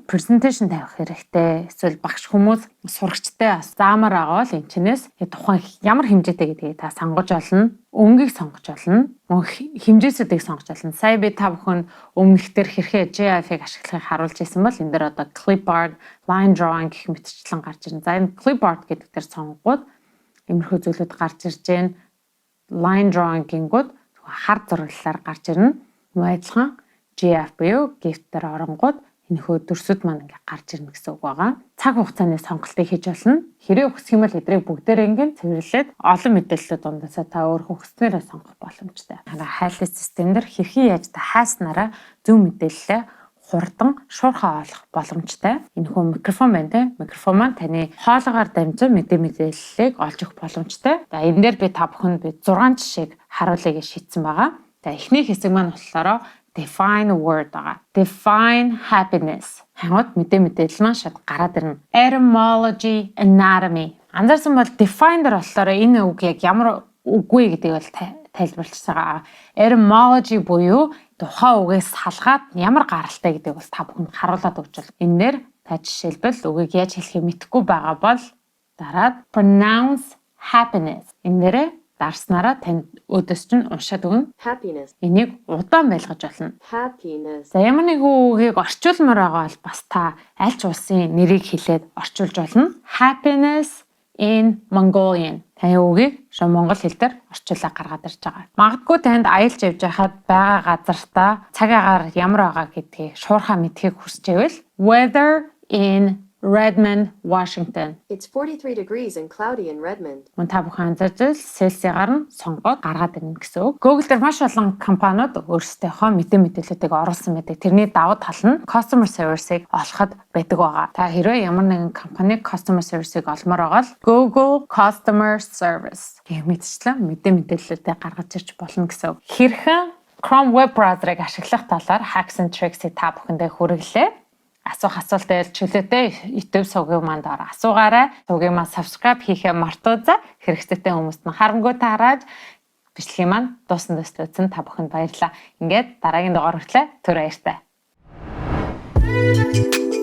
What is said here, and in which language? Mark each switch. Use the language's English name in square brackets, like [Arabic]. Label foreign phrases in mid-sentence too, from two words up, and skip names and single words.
[Mongolian] Presentation тавих хэрэгтэй. Эсвэл багш хүмүүс сурагчтай бас заамаар байгаа бол энэчнээс тухайн ямар хэмжээтэй гэдгийг та сонгож олно. Өнгийг сонгож олно. Хэмжээсүүдийг сонгож олно. Сая би та бүхэн өмнөхдөр хэрхэн GIF-ийг ашиглахыг харуулж ирсэн бол энэ дээр одоо clipboard, [English] line drawing [Mongolian] гэх мэтчлэн гарч ирнэ. За, энэ clipboard гэдэг дээр сонгоод иймэрхүү зүйлүүд гарч ирж байна. [English] Line drawing [Mongolian] гингүүд хар зураглалаар гарч ирнэ. Мөн адилхан GIF буюу GIF дээр оронгууд энэхүү дүрсүүд маань ингээ гарч ирнэ гэсэн үг байгаа. Цаг хугацааны сонголтыг хийж болно. Хэрэг хүсэх юм бол эдрийг бүгдээрээ ингээ цэвэрлээд олон мэдээллүүд ундаасаа та өөрөө хүснээрээ сонгох боломжтой. Хайлт системээр хэрхэн яаж та хайснараа зөв мэдээлэлээ хурдан шуурхаа олох боломжтой. Энэхүү микрофон байна те. Микрофон маань таны хоолойгоор дамжин мэдээллийг олж өгөх боломжтой. За энэ дээр би та бүхэнд 6 жишээг харуулъя гэж шийдсэн байгаа. За эхний хэсэг маань болохоор [English] define word [Mongolian] байгаа. [English] Define happiness. [Mongolian] Хангууд мэдээлэл маань шууд гараад ирнэ. [English] Etymology, anatomy. [Mongolian] Анзаарсан бол define дээр болохоор энэ үг яг ямар үгүй гэдгийг бол тайлбарлаж байгаа. Etymology буюу тухайн үгээс салгаад ямар гаралтай гэдэг бол та бүхэнд харуулад өгч бол энэ дээр та жишээлбэл үгийг яаж хэлэхээ мэдэхгүй байгаа бол дараад [English] pronounce happiness [Mongolian] энэ дээрээ дарснараа танд өдөөс чинь уншаад өгнө. [English] Happiness. [Mongolian] Энийг удаан байлгаж болно. [English] Happiness. [Mongolian] За ямар нэг үгийг орчуулмаар байгаа бол бас та аль ч улсын нэрийг хэлээд орчуулж болно. [English] Happiness in Mongolian. [Mongolian] Таны үгийг шууд монгол хэл дээр орчуулаад гаргаад ирж байгаа. Магадгүй танд аялж явж байхад байгаа газартаа цаг агаар ямар байгаа гэдгийг шуурхаа мэдхийг хүсэж байвал [English] weather in Redmond, Washington. It's 43 degrees and cloudy in Redmond. [Mongolian] Мөн та бүхэн анзаарч Celsius-аар нь сонгоод гаргаад ирнэ гэсэн үг. Google дээр маш олон компаниуд өөрсдийнхөө мэдээллүүдийг оруулсан байдаг. Тэрний давуу тал нь [English] customer service- [Mongolian] ийг олоход байдаг байгаа. Та хэрвээ ямар нэгэн компаниг [English] customer service- [Mongolian] ийг олмоор байгаа бол Google Customer Service гэх мэтчлэн мэдээллүүдийг гаргаж ирж болно гэсэн үг. Хэрхэн [English] Chrome web browser- [Mongolian] ыг ашиглах талаар [English] hacks and tricks- [Mongolian] ийг та бүхэндээ хүргэлээ. Асуулт байл чөлөөтэй YouTube сувгийн манд асуугаарай. Сувгийн маань subscribe хийхээ мартуузаа. Хэрэгцээтэй хүмүүст нь харамгүй таараж бичлэгийн маань дуусна дэслэсэн та бүхэнд баярлалаа. Ингээд дараагийн дугаар хүртэл түр баяртай.